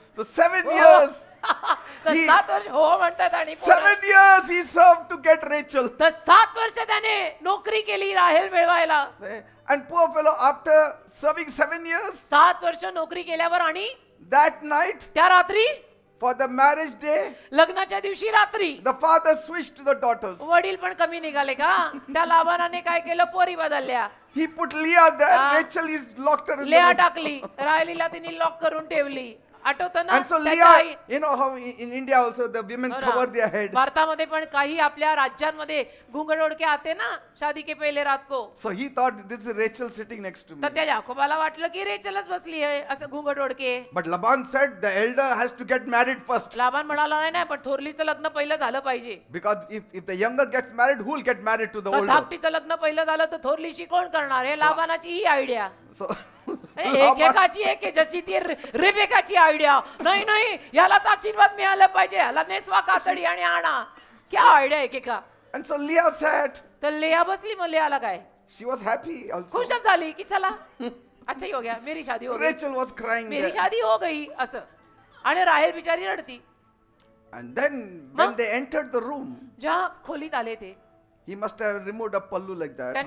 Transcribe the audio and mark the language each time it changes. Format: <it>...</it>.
<en>So 7 years.</en> <mr>तर 7 वर्ष हो म्हणतात. आणि</mr> <en>7 years he served to get Rachel.</en> <mr>तर 7 वर्ष त्याने नोकरी केली राहेल मिळवायला.</mr> <en>And poor fellow, after serving 7 years,</en> <mr>7 वर्ष नोकरी केल्यावर आणि</mr> <en>that night,</en> <mr>त्या रात्री</mr> <en>for the marriage day,</en> <mr>लग्नाच्या दिवशी रात्री</mr> <en>the father switched to the daughters.</en> <mr>वडील पण कमी निघाले का. त्या लाबानाने काय केलं, पोरी बदलल्या.</mr> <en>He put Leah there, Ah. Rachel is locked her in the</en> <mr>लेया</mr> <en>room.</en> <mr>टाकली, राहिलीला तिने लॉक करून ठेवली. आठवतं ना</mr> <en>And so</en> <mr>त्याच्या आई.</mr> <en>Leah, you know how in India also the women</en> <mr>हो ना.</mr> <en>cover their head.</en> <mr>भारतामध्ये पण काही आपल्या राज्यांमध्ये</mr> <hi>घुंगड ओढके आते ना शादी के पहिले रात को.</hi> <en>So he thought, this is Rachel sitting next to me.</en> <mr>तर त्या याकोबाला वाटलं की रेचलच बसली आहे असं</mr> <hi>घुंगड ओढके.</hi> <en>But Laban said the elder has to get married first.</en> <mr>Laban म्हणाला नाही पण थोरलीचं लग्न पहिलं झालं पाहिजे.</mr> <en>Because if the younger gets married, who will get married to the</en> <mr>तर</mr> <en>older?</en> <mr>धाकटीचं लग्न पहिलं झालं तर थोरलीशी कोण करणार. हे लाबानाची ही आयडिया.</mr> <en>So</en> <mr>एकेकाची एक आहे, जशी ती रेबेकाची आयडिया. नाही नाही यालाच आशीर्वाद मिळाला पाहिजे, याला नेसवा कातडी आणि आणा.</mr> <hi>क्या आयडिया एकेका.</hi> <en>And so Leah sat.</en> <mr>तर लेया बसली. मग लेयाला काय</mr> <en>She was happy also.</en> <mr>खुशच झाली की चला</mr> <hi>अच्छा ही हो गया, मेरी शादी हो गई,</hi> <en>Rachel was crying</en> <hi>मेरी</hi> <en>there.</en> <hi>शादी हो गई</hi> <mr>असं. आणि राहेल बिचारी रडती.</mr> <en>And then when they entered the room,</en> <mr>ज्या खोलीत आले ते</mr> <en>he must have removed a pallu like that.</en>